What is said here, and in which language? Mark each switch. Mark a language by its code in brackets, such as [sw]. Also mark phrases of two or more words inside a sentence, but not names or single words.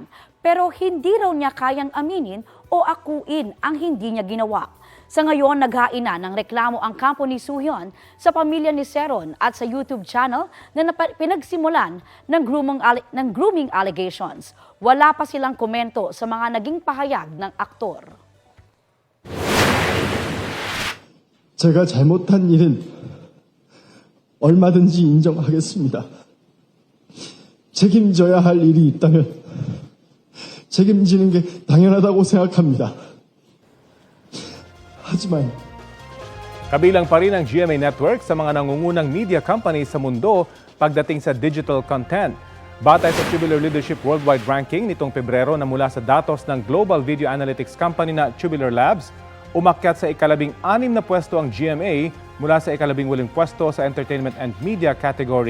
[tl] Pero hindi raw niya kayang aminin o akuin ang hindi niya ginawa. Sa ngayon, naghain na ng reklamo ang kampo ni Soo-hyun sa pamilya ni Seron at sa YouTube channel na pinagsimulan ng [en] grooming allegations. [tl] Wala pa silang komento sa mga naging pahayag ng aktor. [ko] 제가 잘못한 일은 얼마든지 인정하겠습니다. 책임져야 할 일이 있다면 책임지는 게 당연하다고 생각합니다. 하지만 [tl] Kabilang pa rin ang GMA Network sa mga nangungunang [en] media companies [tl] sa mundo pagdating sa [en] digital content. [tl] Batay sa Tubular Leadership Worldwide Ranking nitong Pebrero na mula sa datos ng [en] global video analytics company [tl] na Tubular Labs, umakyat sa ika-16 na pwesto ang GMA mula sa ika-18 pwesto sa [en] entertainment and media category.